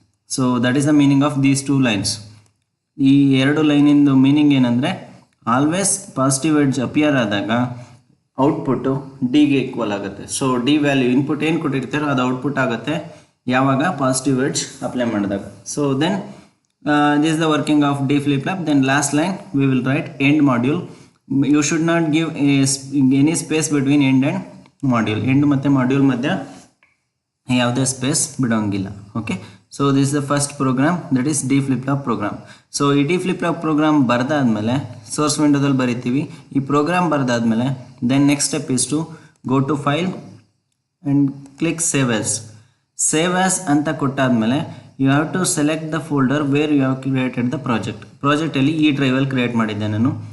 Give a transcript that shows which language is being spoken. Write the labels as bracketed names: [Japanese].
[English] So that is the meaning of these two lines. [Kannada] ಈ ಎರಡು ಲೈನಿಂದು meaning ಏನಂದರೆ, always positive edge appear ಆದಾಗ output ಡಿಗೆ ಈಕ್ವಲ್ ಆಗುತ್ತೆ. ಸೊ ಡಿ ವ್ಯಾಲ್ಯೂ ಇನ್ಪುಟ್ ಏನು ಕೊಟ್ಟಿರ್ತಾರೋ ಅದು ಔಟ್ಪುಟ್ ಆಗುತ್ತೆ ಯಾವಾಗ ಪಾಸಿಟಿವ್ ಎಡ್ಜ್ ಅಪ್ಲೈ ಮಾಡಿದಾಗ. [English] So then this is the working of D flip-flop. Then last line we will write end module. You should not give any space between end and module. [Kannada] End ಮತ್ತೆ module ಮಧ್ಯ ಯಾವುದೇ space ಬಿಡೋಂಗಿಲ್ಲ. [English] Okay, so this is the first program, that is D flip-flop program. [Kannada] So ಈ D flip-flop program ಬರೆದಾದ್ಮೇಲೆ source ವಿಂಡೋದಲ್ಲಿ ಬರಿತೀವಿ. ಈ program ಬರೆದಾದ್ಮೇಲೆ [English] then next step is to go to file and click save as [Kannada] ಅಂತ ಕೊಟ್ಟಾದ್ಮೇಲೆ [English] you have to select the folder where you have created the project [Kannada] ಅಲ್ಲಿ ಈ ಡ್ರೈವಲ್ಲಿ create ಮಾಡಿದ್ದೆ ನಾನು.